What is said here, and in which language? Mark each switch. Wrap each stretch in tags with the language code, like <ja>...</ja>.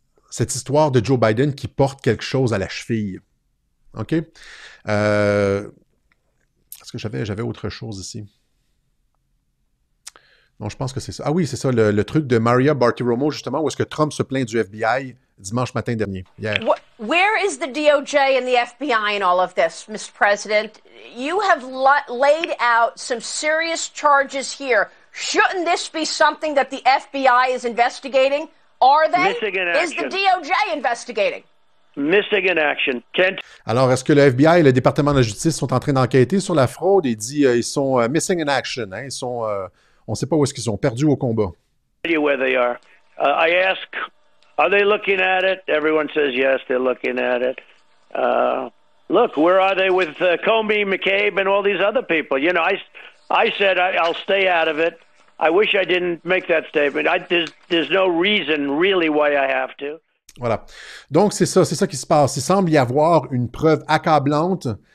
<fr>Cette histoire de Joe Biden qui porte quelque chose à la cheville. OK? Est-ce que j'avais autre chose ici? Non, je pense que c'est ça. Ah oui, c'est ça, le truc de Maria Bartiromo, justement, où est-ce que Trump se plaint du FBI dimanche matin dernier, hier.</fr> <en>Where is the DOJ and the FBI in all of this, Mr. President? You have laid out some serious charges here. Shouldn't this be something that the FBI is investigating? Are they? Is the DOJ investigating? Missing in action.</en> <fr>Alors, est-ce que le FBI et le département de la justice sont en train d'enquêter sur la fraude? Il dit ils sont</fr> <en>missing in action.</en> <fr>Hein? Ils sont, on ne sait pas où est-ce qu'ils sont, perdus au combat.</fr> <en>Where they are. I ask, are they looking at it? Everyone says yes, they're looking at it. Look, where are they with Comey, McCabe, and all these other people? You know, I said I'll stay out of it. I wish I didn't make that statement. There's no reason really why I have to.</en> <fr>Voilà. Donc, c'est ça qui se passe. Il semble y avoir une preuve accablante.</fr>